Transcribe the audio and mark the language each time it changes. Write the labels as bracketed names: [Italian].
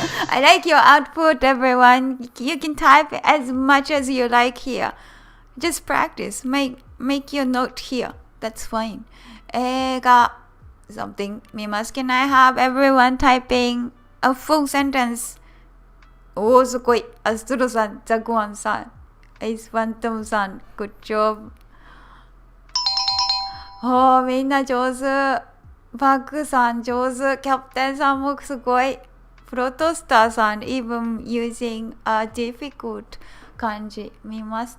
[English] I like your output, everyone. You can type as much as you like here. Just practice. Make your note here. That's fine. [Japanese] 映画 [English] something [Japanese] 見ます。 [English] Can I have everyone typing a full sentence? [Japanese] おー、すごい。アストロさん、ザクワンさん、エイスファントムさん、 [English] Good job. [Japanese] おー、みんな上手。バックさん上手。キャプテンさんもすごい。 [English] プロトスターさん even using a difficult [Japanese] 漢字見ます。